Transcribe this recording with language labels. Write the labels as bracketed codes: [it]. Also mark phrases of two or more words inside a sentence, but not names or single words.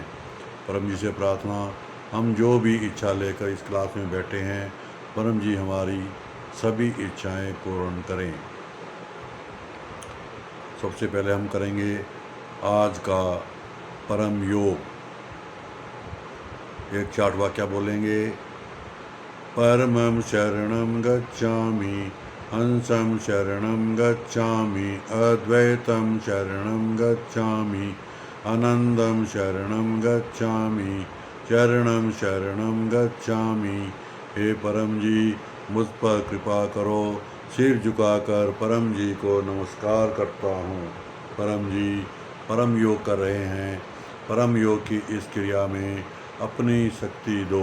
[hi] परम जी से प्रार्थना, हम जो भी इच्छा लेकर इस क्लास में बैठे हैं, परम जी हमारी सभी इच्छाएं पूर्ण करें। सबसे पहले हम करेंगे आज का परम योग। एक चार्ट वाक्य बोलेंगे। [sa] परमं शरणं गच्छामि, हंसं शरणं गच्छामि, अद्वैतं शरणं गच्छामि, आनंदं शरणं गच्छामि, शरणं शरणं गच्छामि। [hi] हे परम जी, मुझ पर कृपा करो। सिर झुकाकर परम जी को नमस्कार करता हूँ। परम जी परम योग कर रहे हैं। परम योग की इस क्रिया में अपनी शक्ति दो।